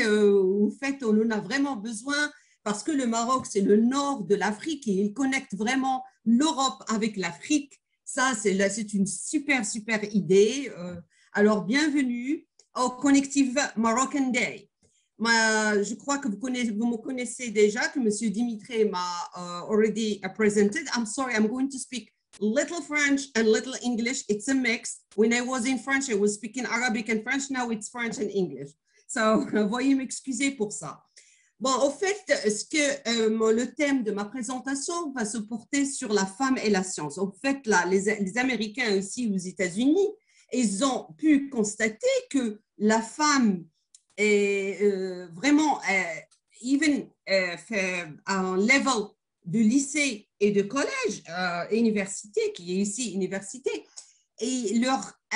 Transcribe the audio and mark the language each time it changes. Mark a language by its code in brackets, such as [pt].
[fr] En fait, on en a vraiment besoin parce que le Maroc, c'est le nord de l'Afrique et il connecte vraiment l'Europe avec l'Afrique. Ça, c'est une super idée. Alors, bienvenue au Connective Moroccan Day. Je crois que vous me connaissez déjà, que monsieur Dimitri m'a [en] already presented. I'm sorry, I'm going to speak little French and little English. It's a mix. When I was in French, I was speaking Arabic and French. Now it's French and English. [fr] So, veuillez m'excuser pour ça. Bon, au fait, le thème de ma présentation va se porter sur la femme et la science. En fait, là, les Américains aussi aux États-Unis, ils ont pu constater que la femme est vraiment, even à un level de lycée et de collège, université, qui est ici université, et leur